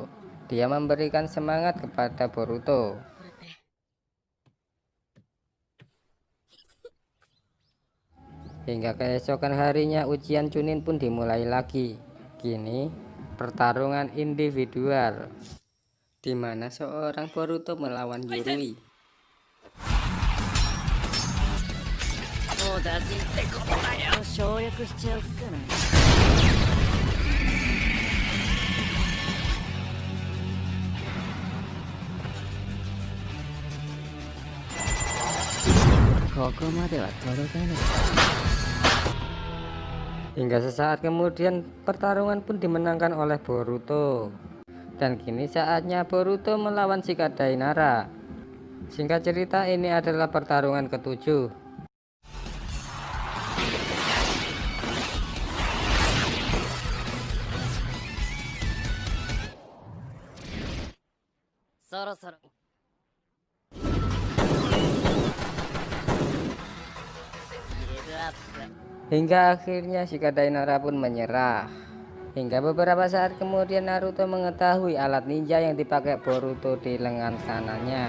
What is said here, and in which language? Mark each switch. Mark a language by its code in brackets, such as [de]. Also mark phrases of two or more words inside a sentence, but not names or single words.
[id] Dia memberikan semangat kepada Boruto. Hingga keesokan harinya ujian Chunin pun dimulai lagi. Kini pertarungan individual, di mana seorang Boruto melawan Yurui. [ja] もう打尽ってことだよ。省略しちゃおっかな。ここまでは届かない。 [id] Hingga sesaat kemudian pertarungan pun dimenangkan oleh Boruto. Dan kini saatnya Boruto melawan Shikadai Nara. Singkat cerita, ini adalah pertarungan ketujuh. [ja] そろそろ。 [id] Hingga akhirnya Shikadai Nara pun menyerah. Hingga beberapa saat kemudian Naruto mengetahui alat ninja yang dipakai Boruto di lengan kanannya.